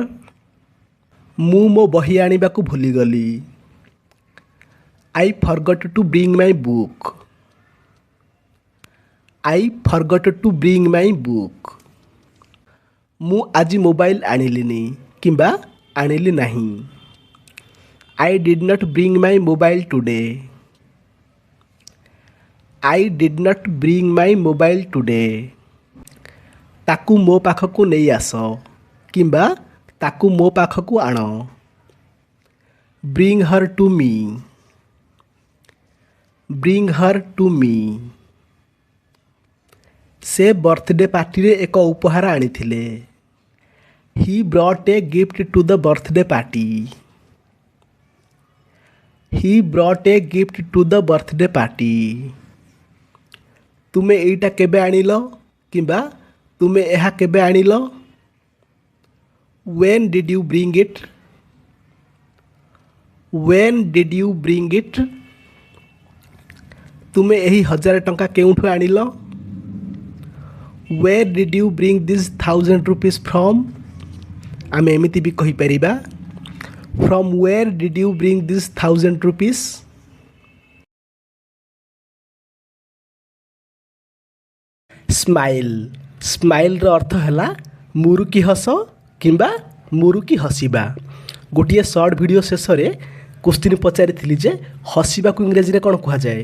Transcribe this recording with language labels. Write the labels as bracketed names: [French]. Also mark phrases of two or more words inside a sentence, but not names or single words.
[Odia] ମୁଁ ମୋ ବହି ଆଣିବାକୁ ଭୁଲିଗଲି। [English] I forgot to bring my book. I forgot to bring my book. [Odia] ମୁଁ ଆଜି ମୋବାଇଲ ଆଣିଲିନି କିମ୍ବା ଆଣିଲି ନାହିଁ। [English] I did not bring my mobile today. I did not bring my mobile today. [Odia] ତାକୁ ମୋ ପାଖକୁ ନେଇ ଆସ କିମ୍ବା ତାକୁ ମୋ ପାଖକୁ ଆଣ। [English] Bring her to me. Bring her to me. [Odia] ସେ [English] birthday partyରେ [Odia] ଏକ ଉପହାର ଆଣିଥିଲେ। [English] He brought a gift to the birthday party. He brought a gift to the birthday party. [Odia] ତୁମେ ଏଇଟା କେବେ ଆଣିଲ କିମ୍ବା ତୁମେ ଏହା କେବେ ଆଣିଲ? [English] When did you bring it? When did you bring it? [Odia] ତୁମେ ଏହି 1000 ଟଙ୍କା କେଉଁଠୁ ଆଣିଲ? [English] Where did you bring this 1000 rupees from? [Odia] ଆମେ ଏମିତି ବି କହିପାରିବା [English] From where did you bring this 1000 rupees? [Odia] ସ୍ମାଇଲ୍ ସ୍ମାଇଲ୍ର ଅର୍ଥ ହେଲା ମୁରୁକି ହସ କିମ୍ବା ମୁରୁକି ହସିବା। ଗୋଟିଏ [English] short video [Odia] ଶେଷରେ କୋଶ୍ଚିନ୍ ପଚାରିଥିଲି ଯେ ହସିବାକୁ ଇଂରାଜୀରେ କ'ଣ କୁହାଯାଏ।